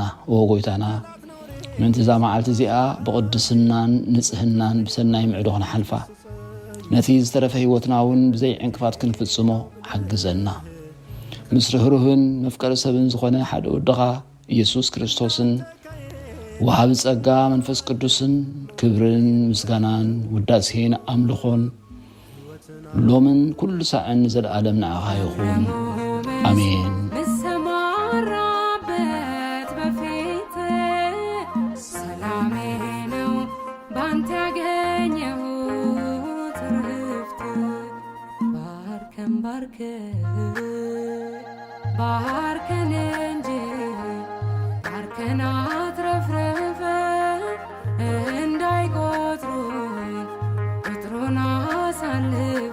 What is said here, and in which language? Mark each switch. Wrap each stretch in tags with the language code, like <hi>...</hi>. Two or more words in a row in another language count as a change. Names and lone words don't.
<ti>ኦ ጎይታና ምንቲ እዛ መዓልቲ እዚኣ ብቕድስናን ንጽህናን ብሰናይ ምዕዶ ክንሓልፋ ነቲ ዝተረፈ ህይወትና እውን ብዘይ ዕንቅፋት ክንፍጽሞ ሓግዘና። ምስ ርህሩህን መፍቀሪ ሰብን ዝኾነ ሓደ ወድኻ ኢየሱስ ክርስቶስን ወሃቢ ጸጋ መንፈስ ቅዱስን ክብርን ምስጋናን ውዳሴን ኣምልኾን ሎምን ኩሉ ሳዕን ዘለዓለም ንዓኻ ይኹን ኣሜን።</ti> <am>ምሰማራበት በፊት ሰላሜ ነው ባንተ ያገኘሁት ርፍት። ባርከን ባርከን እንጂ ባርከን አትረፍርፈን እንዳይቆጥሩን ቁጥሩን አሳልፈን</am>